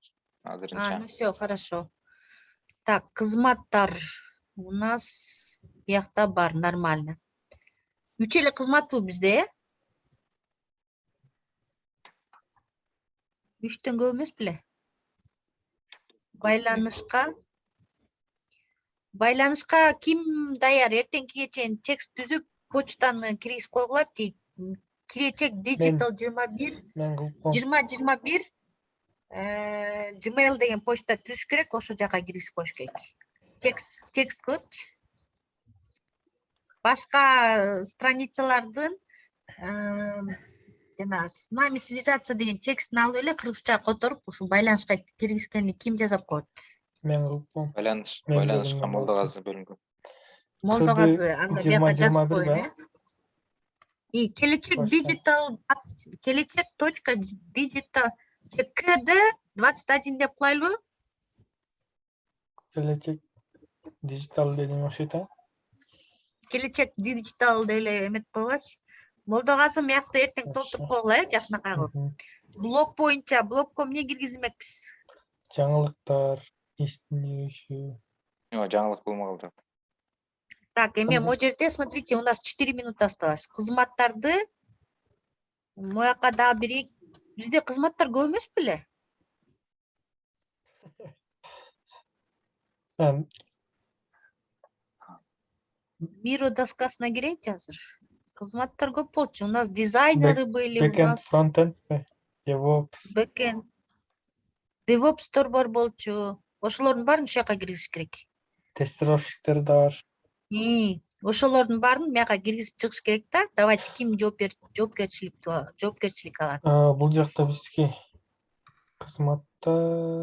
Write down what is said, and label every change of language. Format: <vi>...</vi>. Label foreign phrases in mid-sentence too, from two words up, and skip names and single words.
<ky>Азырынча.</ky> <ru>Ну все, хорошо. Так, кызматтар у нас</ru> <ky>биякта бар,</ky> <ru>нормально.</ru> <ky>3 эле кызмат бул бизде, э? 3төн көп эмес беле? Байланышка ким даяр? Эртеңкиге чейин текст түзүп, почтаны киргизип койгула. Келечек Digital 21 Мен кылып коем. 2021 Gmail деген почта түзүш керек, ошол жака киргизип коюш керек. Текст кылыпчы. Башка страницалардын жана</ky> <ru>с нами связаться</ru> <ky>деген текстин алып эле кыргызча которуп, ушу байланышка киргизгенди ким жасап коет? Мен кылып коем. Байланышка Молдогазы бөлүнгөн. Молдогазы анда бияка жазып коюн, э? И келечек Digital, kelechek.digital КД 21 деп коелу? Келечек Digital деген окшойт, а? Келечек Digital деле эмет койгоч. Молдогазы мыякты эртең толтуруп койгула, э, жакшынакай кылып. Блог боюнча блогко эмне киргизмекпиз? Жаңылыктар, эстин үйрөшүү. Жаңылык болмогул. Так, эме могу жерде,</ky> <ru>смотрите, у нас 4 минута осталось.</ru> <ky>Кызматтарды мояка дагы бир, бизде кызматтар көп эмес беле? Миро доскасына кирейинчи азыр. Кызматтар көп болчу.</ky> <ru>У нас дизайнеры были, у нас фронтенд, DevOps. Backend.</ru> <ky>DevOps'тор бар болчу. Ошолордун баарын ушул жака киргизиш керек. тестировщиктер да бар. Ошолордун баарын мияка киргизип чыгыш керек да. Давайте ким жоопкерчилик алат? Бул жакта биздики кызматтар.</ky>